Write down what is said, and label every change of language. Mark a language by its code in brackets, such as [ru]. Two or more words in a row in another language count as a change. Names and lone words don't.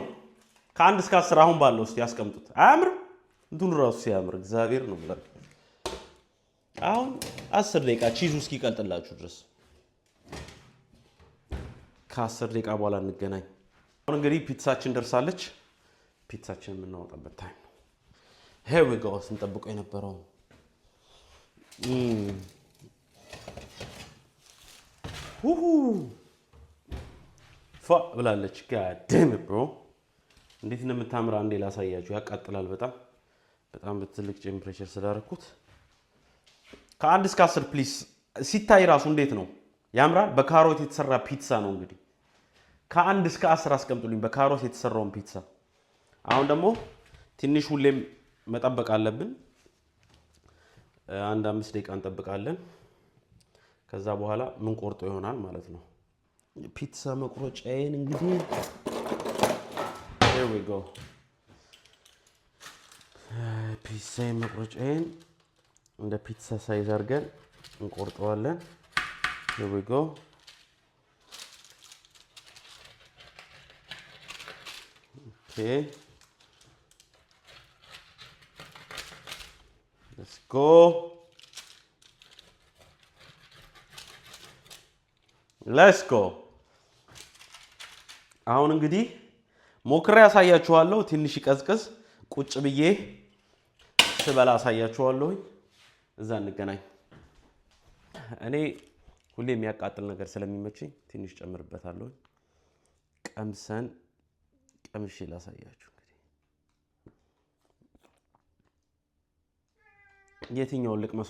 [am] ከ1 እስከ 10 አሁን ባለው እስቲ ያስቀምጡት። አያምር? እንቱን ራሱ ሲያምር እግዚአብሔር ነው ብለ አሁን 10 ደቂቃ ቺዙ እስኪቀልጥላችሁ ድረስ ከ10 ደቂቃ በኋላ እንገናኝ። አሁን እንግዲህ ፒትሳችን ደርሳለች። ፒትሳችን የምናወጣበት ታይም ነው። [en] Here we go. [am] ስንጠብቀው የነበረው ፋ ብላለች። [en] God damn it bro. [am] እንዴት እንደምታምራ አንዴ ላሳያችሁ። ያቃጥላል በጣም በጣም በትልቅ ቴምፕሬቸር ስላደረኩት። ከ1 እስከ 10 ፕሊስ። ሲታይ ራሱ እንዴት ነው ያምራል። በካሮት የተሰራ ፒትሳ ነው እንግዲህ። ከ1 እስከ 10 አስቀምጡልኝ በካሮት የተሰራውን ፒትሳ። አሁን ደግሞ ትንሽ ሁሌም መጠበቅ አለብን። አንድ 5 ደቂቃ እንጠብቃለን። ከዛ በኋላ ምን ቆርጦ ይሆናል ማለት ነው። ፒትሳ መቁረጫዬን እንግዲህ [en] here we go [am] ፒትሳ መቁረጫዬን እንደ ፒትሳ ሳይዝ አድርገን እንቆርጠዋለን። [en] here we go okay let's go let's go [am] አሁን እንግዲህ ሞክሬ ያሳያችኋለሁ። ትንሽ ይቀዝቅዝ ቁጭ ብዬ ስበላ ያሳያችኋለሁ። እዛ እንገናኝ። እኔ ሁሌ የሚያቃጥል ነገር ስለሚመቸኝ ትንሽ ጨምርበታለሁ። ቀምሼ ላሳያችሁ። እንግዲህ የትኛውን ልቅመሰው?